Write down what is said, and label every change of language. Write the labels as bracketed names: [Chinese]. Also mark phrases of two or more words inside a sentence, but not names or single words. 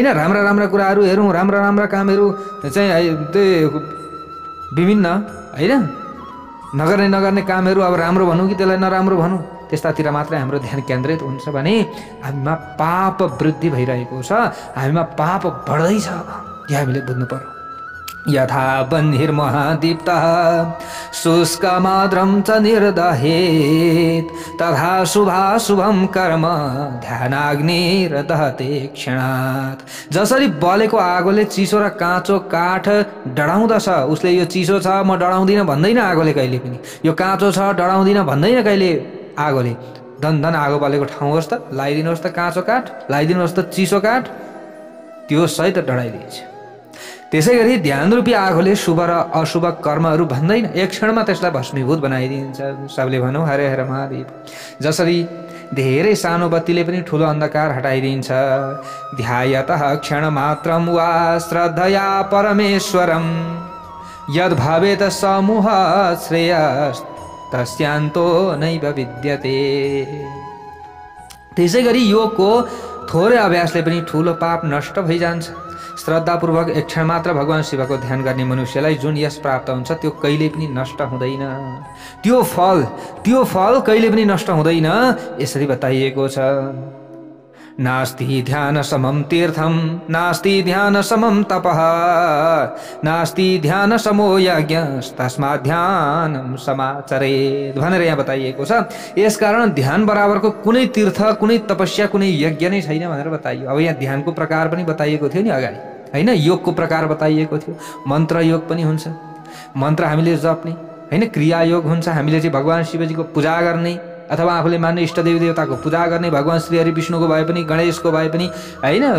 [Nepali] राम्रा राम्रा कुराहरू हेरौँ, राम्रा राम्रा कामहरू चाहिँ त्यो विभिन्न, होइन? नगर्ने कामहरू अब राम्रो भनौँ कि त्यसलाई नराम्रो भनौँ, त्यस्तातिर मात्रै हाम्रो ध्यान केन्द्रित हुन्छ भने हामीमा पाप वृद्धि भइरहेको छ, हामीमा पाप बढ्दैछ। यो हामीले बुझ्नु पर्यो। [Sanskrit] यथा बन्धिर्महादीप्तः शुष्कमाद्रं च निर्दहेत् तथा शुभाशुभं कर्म ध्यानाग्निर्दहते क्षणात्। [Nepali] जसरी बलेको आगोले चिसो र काँचो काठ डढाउँदछ, उसले यो चिसो छ म डढाउँदिनँ भन्दैन आगोले कहिले पनि, यो काँचो छ डढाउँदिनँ भन्दैन कहिले आगोले। धन आगो बलेको ठाउँ होस् त लगाइदिनुहोस् त काँचो काठ, लगाइदिनुहोस् त चिसो काठ, त्यो सहित डढाइदिन्छ। त्यसै गरी ध्यान रूपी आगोले शुभ र अशुभ कर्महरू भन्दैन, एक क्षणमा त्यसलाई भस्मीभूत बनाइदिन्छ। सबले भनौँ हरे हर महादेव। जसरी धेरै सानो बत्तीले पनि ठुलो अन्धकार हटाइदिन्छ, [Sanskrit] ध्यायतः क्षणमात्रं वा श्रद्धया परमेश्वरं यद् भवेत् समूह श्रेयस्तस्यान्तो नैव विद्यते। [Nepali] त्यसै गरी योगको थोरै अभ्यासले पनि ठुलो पाप नष्ट भइजान्छ। श्रद्धापूर्वक एक क्षण मात्र भगवान् शिवको ध्यान गर्ने मनुष्यलाई जुन यश प्राप्त हुन्छ त्यो कहिले पनि नष्ट हुँदैन, त्यो फल कहिले पनि नष्ट हुँदैन। यसरी बताइएको छ, [Sanskrit] नास्ति ध्यान समम तीर्थम नास्ति ध्यान समम तपः नास्ति ध्यान समो यज्ञ तस्मात् ध्यानम समाचरेत् [Nepali] भनेर यहाँ बताइएको छ। यसकारण ध्यान बराबरको कुनै तीर्थ, कुनै तपस्या, कुनै यज्ञ नै छैन भनेर बताइयो। अब यहाँ ध्यानको प्रकार पनि बताइएको थियो नि अगाडि, होइन? योगको प्रकार बताइएको थियो। मन्त्र योग पनि हुन्छ, मन्त्र हामीले जप्ने, होइन? क्रिया योग हुन्छ, हामीले चाहिँ भगवान् शिवजीको पूजा गर्ने अथवा आफूले मान्ने इष्ट देवी देवताको पूजा गर्ने, भगवान् श्री हरि विष्णुको भए पनि, गणेशको भए पनि, होइन?